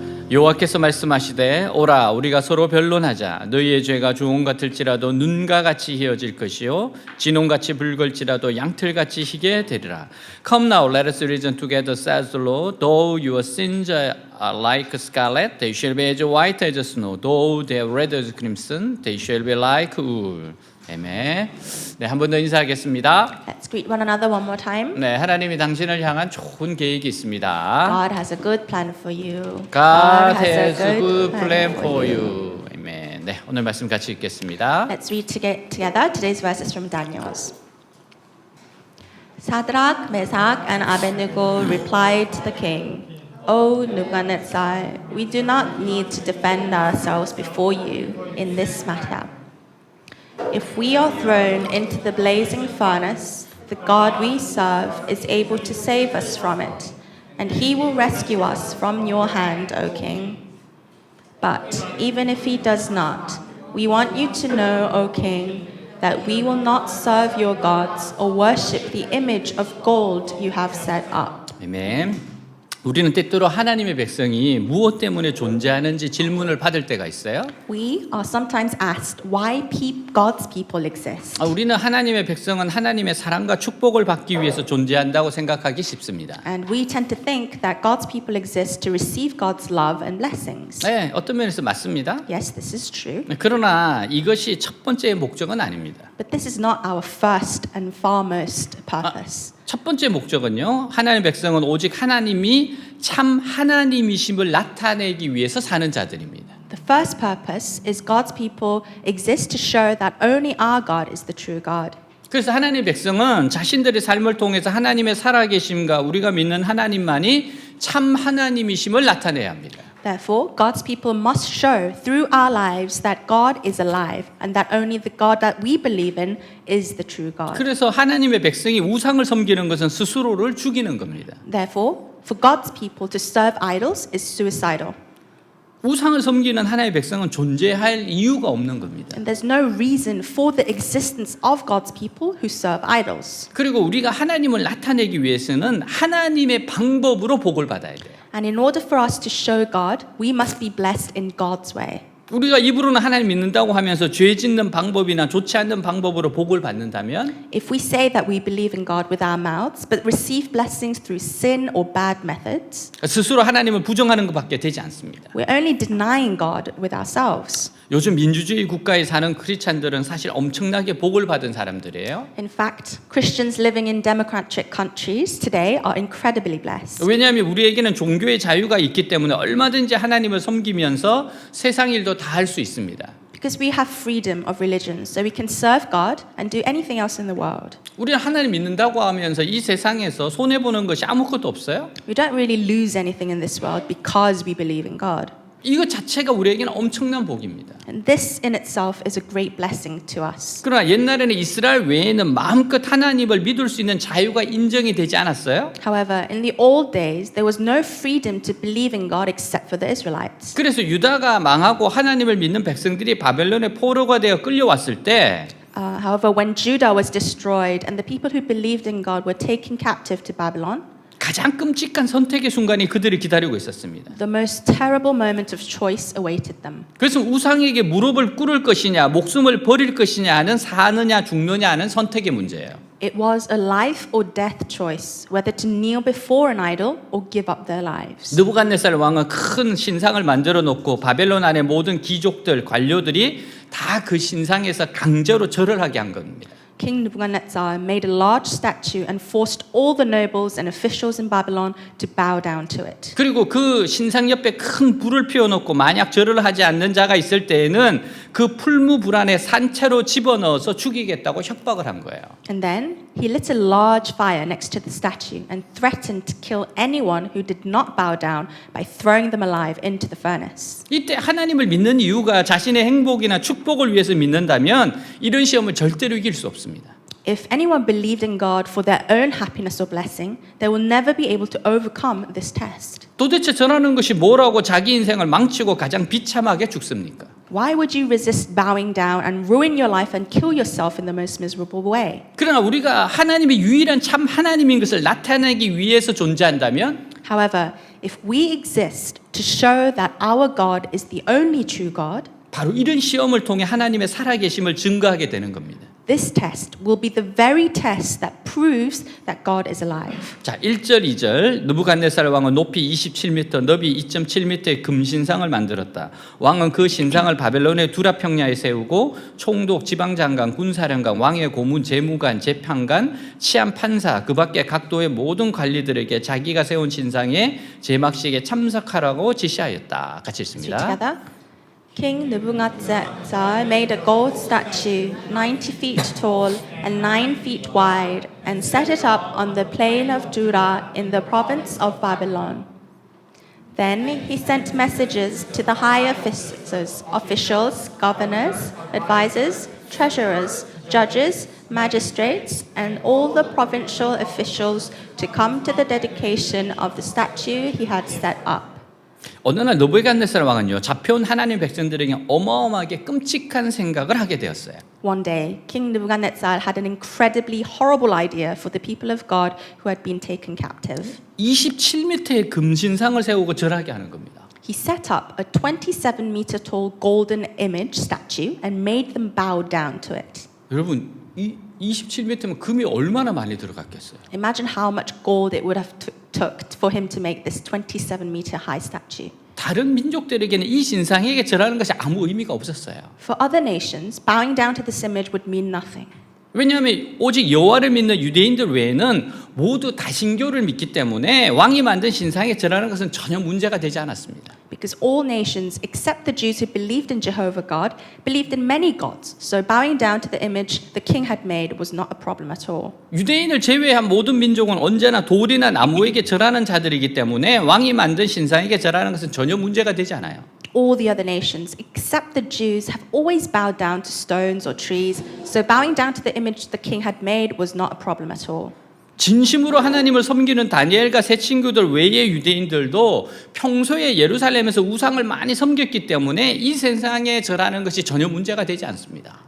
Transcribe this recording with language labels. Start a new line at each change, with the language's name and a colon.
Korean: 여호와께서 말씀하시되 오라 우리가 서로 변론하자 너희의 죄가 주홍 같을지라도 눈과 같이 희어질 것이요 진홍같이 붉을지라도 양털같이 희게 되리라.
English: Come now, let us reason together, says the Lord. Though your sins are like scarlet, they shall be as white as snow. Though they are red as crimson, they shall be like wool.
Korean: 아멘. 네, 한 번 더 인사하겠습니다.
English: Let's greet one another one more time.
Korean: 네, 하나님이 당신을 향한 좋은 계획이 있습니다.
English: God has a good plan for you. God has a good plan for you.
Korean: 아멘. 네, 오늘 말씀 같이 읽겠습니다.
English: Let's read together today's verses from Daniel's. Shadrach, Meshach, and Abednego replied to the king, O Nebuchadnezzar, we do not need to defend ourselves before you in this matter. If we are thrown into the blazing furnace, the God we serve is able to save us from it, and he will rescue us from your hand, O king. But even if he does not, we want you to know, O king, that we will not serve your gods or worship the image of gold you have set up.
Korean: 아멘. 우리는 때때로 하나님의 백성이 무엇 때문에 존재하는지 질문을 받을 때가 있어요.
English: We are sometimes asked why God's people exist.
Korean: 우리는 하나님의 백성은 하나님의 사랑과 축복을 받기 위해서 존재한다고 생각하기 쉽습니다.
English: And we tend to think that God's people exist to receive God's love and blessings.
Korean: 네, 어떤 면에서 맞습니다.
English: Yes, this is true.
Korean: 그러나 이것이 첫 번째 목적은 아닙니다.
English: But this is not our first and foremost purpose.
Korean: 첫 번째 목적은요, 하나님의 백성은 오직 하나님이 참 하나님이심을 나타내기 위해서 사는 자들입니다.
English: The first purpose is God's people exist to show that only our God is the true God.
Korean: 그래서 하나님의 백성은 자신들의 삶을 통해서 하나님의 살아계심과 우리가 믿는 하나님만이 참 하나님이심을 나타내야 합니다.
English: Therefore, God's people must show through our lives that God is alive and that only the God that we believe in is the true God.
Korean: 그래서 하나님의 백성이 우상을 섬기는 것은 스스로를 죽이는 겁니다.
English: Therefore, for God's people to serve idols is suicidal.
Korean: 우상을 섬기는 하나님의 백성은 존재할 이유가 없는 겁니다.
English: And there's no reason for the existence of God's people who serve idols.
Korean: 그리고 우리가 하나님을 나타내기 위해서는 하나님의 방법으로 복을 받아야 돼요.
English: And in order for us to show God, we must be blessed in God's way.
Korean: 우리가 입으로는 하나님 믿는다고 하면서 죄 짓는 방법이나 좋지 않는 방법으로 복을 받는다면
English: If we say that we believe in God with our mouths, but receive blessings through sin or bad methods,
Korean: 스스로 하나님을 부정하는 것밖에 되지 않습니다.
English: we're only denying God with ourselves.
Korean: 요즘 민주주의 국가에 사는 크리스찬들은 사실 엄청나게 복을 받은 사람들이에요.
English: In fact, Christians living in democratic countries today are incredibly blessed.
Korean: 왜냐하면 우리에게는 종교의 자유가 있기 때문에 얼마든지 하나님을 섬기면서 세상 일도 다 할 수 있습니다.
English: Because we have freedom of religion, so we can serve God and do anything else in the world.
Korean: 우리는 하나님 믿는다고 하면서 이 세상에서 손해보는 것이 아무것도 없어요.
English: We don't really lose anything in this world because we believe in God.
Korean: 이것 자체가 우리에게는 엄청난 복입니다.
English: And this in itself is a great blessing to us.
Korean: 그러나 옛날에는 이스라엘 외에는 마음껏 하나님을 믿을 수 있는 자유가 인정이 되지 않았어요.
English: However, in the old days, there was no freedom to believe in God except for the Israelites.
Korean: 그래서 유다가 망하고 하나님을 믿는 백성들이 바벨론의 포로가 되어 끌려왔을 때
English: However, when Judah was destroyed and the people who believed in God were taken captive to Babylon,
Korean: 가장 끔찍한 선택의 순간이 그들을 기다리고 있었습니다.
English: the most terrible moment of choice awaited them.
Korean: 그래서 우상에게 무릎을 꿇을 것이냐, 목숨을 버릴 것이냐 하는 사느냐 죽느냐 하는 선택의 문제예요.
English: It was a life or death choice, whether to kneel before an idol or give up their lives.
Korean: 느부갓네살 왕은 큰 신상을 만들어 놓고 바벨론 안의 모든 귀족들, 관료들이 다 그 신상에서 강제로 절을 하게 한 겁니다.
English: King Nebuchadnezzar made a large statue and forced all the nobles and officials in Babylon to bow down to it.
Korean: 그리고 그 신상 옆에 큰 불을 피워놓고 만약 절을 하지 않는 자가 있을 때에는 그 풀무불 안에 산채로 집어넣어서 죽이겠다고 협박을 한 거예요.
English: And then he lit a large fire next to the statue and threatened to kill anyone who did not bow down by throwing them alive into the furnace.
Korean: 이때 하나님을 믿는 이유가 자신의 행복이나 축복을 위해서 믿는다면 이런 시험을 절대로 이길 수 없습니다.
English: If anyone believed in God for their own happiness or blessing, they will never be able to overcome this test.
Korean: 도대체 전하는 것이 뭐라고 자기 인생을 망치고 가장 비참하게 죽습니까?
English: Why would you resist bowing down and ruin your life and kill yourself in the most miserable way?
Korean: 그러나 우리가 하나님의 유일한 참 하나님인 것을 나타내기 위해서 존재한다면
English: However, if we exist to show that our God is the only true God,
Korean: 바로 이런 시험을 통해 하나님의 살아계심을 증거하게 되는 겁니다.
English: this test will be the very test that proves that God is alive.
Korean: 자, 1절, 2절. 느부갓네살 왕은 높이 27m, 너비 2.7m의 금신상을 만들었다. 왕은 그 신상을 바벨론의 두라 평야에 세우고 총독, 지방장관, 군사령관, 왕의 고문, 재무관, 재판관, 치안 판사, 그 밖에 각도의 모든 관리들에게 자기가 세운 신상의 제막식에 참석하라고 지시하였다. 같이
English: So
Korean: 읽습니다.
English: together. King Nebuchadnezzar made a gold statue 90 feet tall and 9 feet wide and set it up on the plain of Dura in the province of Babylon. Then he sent messages to the high officials, governors, advisors, treasurers, judges, magistrates, and all the provincial officials to come to the dedication of the statue he had set up.
Korean: 어느 날 느부갓네살 왕은요, 잡혀온 하나님 백성들에게 어마어마하게 끔찍한 생각을 하게 되었어요.
English: One day, King Nebuchadnezzar had an incredibly horrible idea for the people of God who had been taken captive.
Korean: 27m의 금신상을 세우고 절하게 하는 겁니다.
English: He set up a 27-meter tall golden image statue and made them bow down to it.
Korean: 여러분, 이 27m면 금이 얼마나 많이 들어갔겠어요?
English: Imagine how much gold it would have took for him to make this 27-meter high statue.
Korean: 다른 민족들에게는 이 신상에게 절하는 것이 아무 의미가 없었어요.
English: For other nations, bowing down to this image would mean nothing.
Korean: 왜냐하면 오직 여호와를 믿는 유대인들 외에는 모두 다신교를 믿기 때문에 왕이 만든 신상에 절하는 것은 전혀 문제가 되지 않았습니다.
English: Because all nations, except the Jews who believed in Jehovah God, believed in many gods. So bowing down to the image the king had made was not a problem at all.
Korean: 유대인을 제외한 모든 민족은 언제나 돌이나 나무에게 절하는 자들이기 때문에 왕이 만든 신상에게 절하는 것은 전혀 문제가 되지 않아요.
English: All the other nations, except the Jews, have always bowed down to stones or trees. So bowing down to the image the king had made was not a problem at all.
Korean: 진심으로 하나님을 섬기는 다니엘과 세 친구들 외의 유대인들도 평소에 예루살렘에서 우상을 많이 섬겼기 때문에 이 세상에 절하는 것이 전혀 문제가 되지 않습니다.